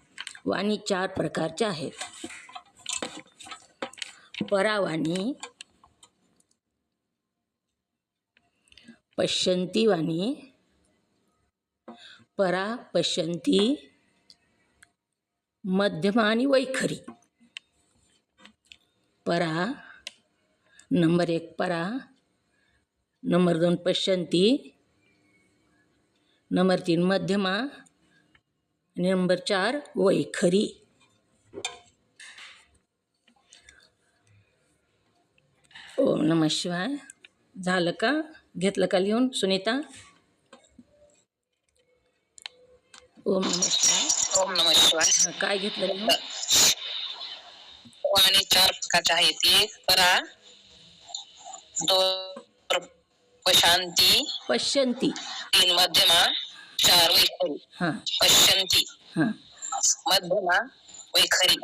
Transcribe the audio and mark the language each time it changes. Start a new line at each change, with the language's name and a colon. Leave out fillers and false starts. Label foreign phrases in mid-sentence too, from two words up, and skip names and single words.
Marathi: वाणी चार प्रकारच्या आहेत. परावाणी, पश्यंती वाणी, परा, पश्यंती, मध्यमा आणि वैखरी. परा, नंबर 1 परा, नंबर 2 पश्यंती, नंबर 3 मध्यमा आणि नंबर 4 वैखरी.
Sanskrit: ओम नमः शिवाय.
Marathi: झालं का? घेतलं का लिहून सुनीता?
Sanskrit: ओम नमः शिवाय. ओम नमः शिवाय.
Marathi: काय घेतलं लिहून? वाणी 4 प्रकारच्या आहेत. 1 परा, 2 पशांती, पश्यंती. 3 मध्यमा, 4 वैखरी. हां पश्यंती, हां मध्यमा, वैखरी.